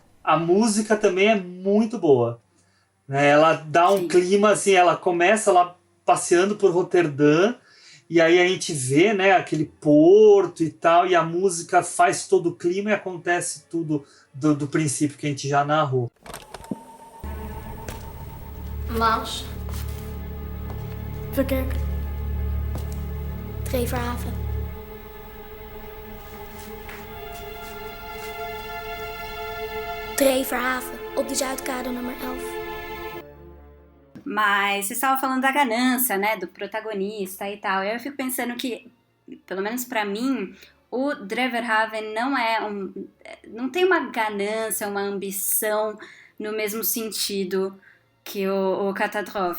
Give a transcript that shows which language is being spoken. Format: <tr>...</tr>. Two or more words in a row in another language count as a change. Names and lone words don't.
<pt>A música também é muito boa. Né? Ela dá um clima, assim, ela começa lá passeando por Roterdã, e aí a gente vê, né, aquele porto e tal, e a música faz todo o clima e acontece tudo do princípio que a gente já narrou. Mars. Verkerk. Dreverhaven.</pt> <nl>Dreverhaven, op de Zuidkade nummer 11.</nl> <pt>Mas você estava falando da ganância, né, do protagonista e tal. Eu fico pensando que, pelo menos pra mim, o Dreverhaven não tem uma ganância, uma ambição no mesmo sentido que o Catastrophe.</pt>